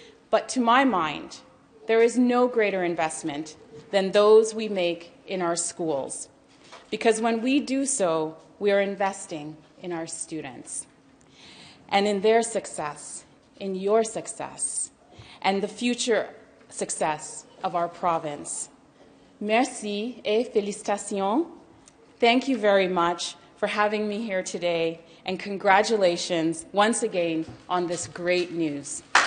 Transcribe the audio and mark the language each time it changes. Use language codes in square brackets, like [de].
[en] But to my mind, there is no greater investment than those we make in our schools. Because when we do so, we are investing in our students and in their success, in your success, and the future success of our province. [fr] Merci et félicitations. [en] Thank you very much for having me here today, and congratulations once again on this great news.